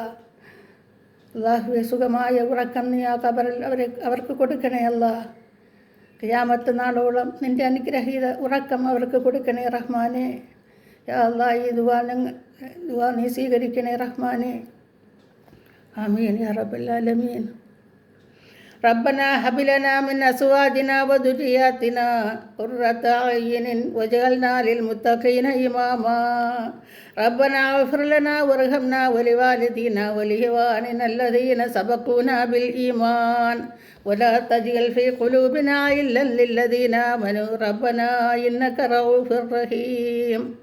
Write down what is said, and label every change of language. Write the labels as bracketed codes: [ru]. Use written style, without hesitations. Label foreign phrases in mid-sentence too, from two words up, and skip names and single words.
[ml] അല്ലാഹുവേ, സുഖമായ ഉറക്കം നീ ആ ഖബറിൽ അവർക്ക് കൊടുക്കണേ അല്ലാ. ഖിയാമത്ത് നാളോളം നിൻ്റെ അനുഗ്രഹീത ഉറക്കം അവർക്ക് കൊടുക്കണേ റഹ്മാനെ. [ar] يا الله, [ml] ഈ ദുആ നീ സ്വീകരിക്കണേ റഹ്മാനെ. [ar] آمين يا رب العالمين. ربنا هب لنا من أزواجنا وذرياتنا قرة أعين واجعلنا للمتقين إماما. ربنا اغفر لنا وارحمنا ولوالدينا ولإخواننا الذين سبقونا بالإيمان ولا تجعل في قلوبنا غلا للذين آمنوا ربنا إنك رؤوف رحيم.